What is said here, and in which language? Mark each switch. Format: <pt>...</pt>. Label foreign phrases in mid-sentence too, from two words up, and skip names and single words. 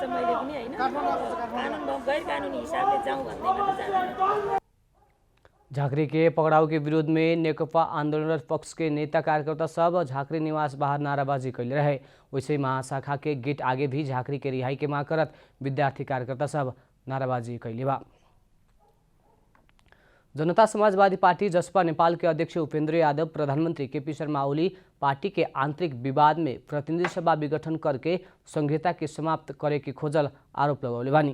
<ne>मैले पनि हैन कानुन गैर कानुनी हिसाबले जाउँ भन्दैमा त जान्दैन।</ne> <bho>झाँक्री के पकड़ाव के विरोध में नेकपा आंदोलनरत पक्ष के नेता कार्यकर्ता सब झाँक्री निवास बाहर नाराबाजी कैले रहे। वैसे महाशाखा के गेट आगे भी झाँक्री के रिहाई के मांग करत विद्यार्थी कार्यकर्ता सब नाराबाजी कैले बा। जनता समाजवादी पार्टी जसपा नेपाल के अध्यक्ष उपेन्द्र यादव प्रधानमंत्री केपी शर्मा ओली पार्टी के आंतरिक विवाद में प्रतिनिधि सभा विघटन करके संघीयता के समाप्त करे के खोजल आरोप लगौले बानी।</bho>